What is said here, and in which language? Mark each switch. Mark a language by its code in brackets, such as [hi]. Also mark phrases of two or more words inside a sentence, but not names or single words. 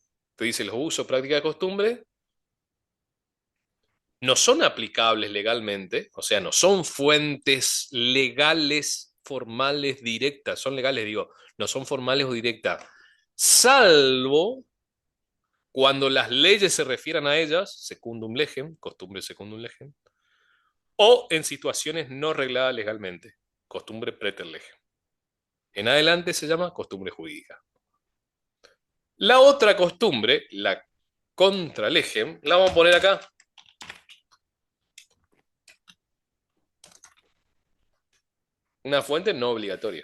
[es] Te dice los usos, prácticas de costumbre no son aplicables legalmente, o sea, no son fuentes legales, formales, directas, son legales, digo, no son formales o directas, salvo cuando las leyes se refieran a ellas, [la] secundum legem, [es] costumbre [la] secundum legem, [es] o en situaciones no regladas legalmente, costumbre [la] preter legem. [es] En adelante se llama costumbre jurídica. La otra costumbre, la [la] contra legem, [es] la vamos a poner acá. Una fuente no obligatoria.